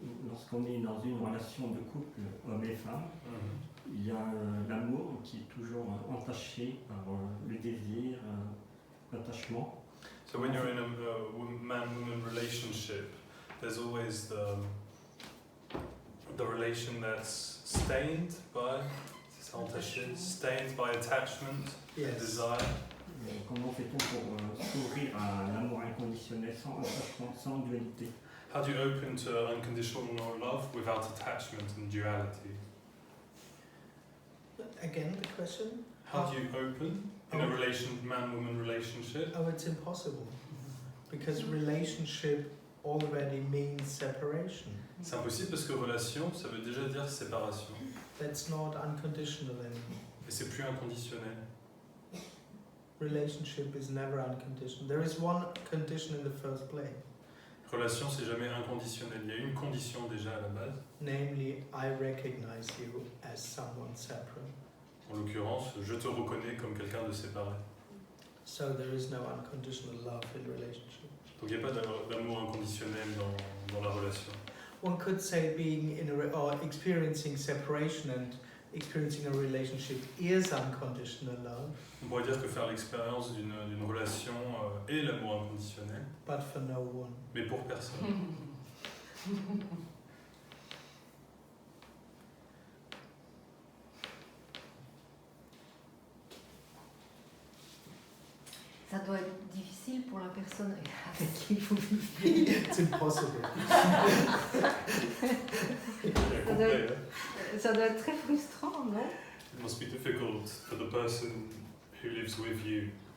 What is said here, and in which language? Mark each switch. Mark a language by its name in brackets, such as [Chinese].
[French] Lorsqu'on est dans une relation de couple, homme et femme, il y a l'amour qui est toujours entaché par le désir, l'attachement. [English] So when you're in a man-woman relationship, there's always the relation that's stained by, [French] c'est ça, entaché, [English] stained by attachment, Yes. desire. [French] Comment fait-on pour s'ouvrir à l'amour inconditionnel, sans attachement, sans dualité? [English] How do you open to unconditional love without attachment and duality? Again, the question? How do you open in a man-woman relationship? Oh, it's impossible. Because relationship already means separation. [French] C'est impossible parce que relation, ça veut déjà dire séparation. [English] That's not unconditional anymore. [French] Et c'est plus inconditionnel. [English] Relationship is never unconditional. There is one condition in the first place. [French] Relation, c'est jamais inconditionnel. Il y a une condition déjà à la base. [English] Namely, I recognize you as someone separate. [French] En l'occurrence, je te reconnais comme quelqu'un de séparé. [English] So there is no unconditional love in relationship. [French] Donc il n'y a pas d'amour inconditionnel dans la relation. [English] One could say being in or experiencing separation and experiencing a relationship is unconditional love. [French] On pourrait dire que faire l'expérience d'une relation est l'amour inconditionnel, [English] But for no one. [French] mais pour personne. Ça doit être difficile pour la personne avec qui vous vivez. [English] It's impossible. [French] Ça doit être très frustrant, non? [English] It must be difficult for the person who lives with you.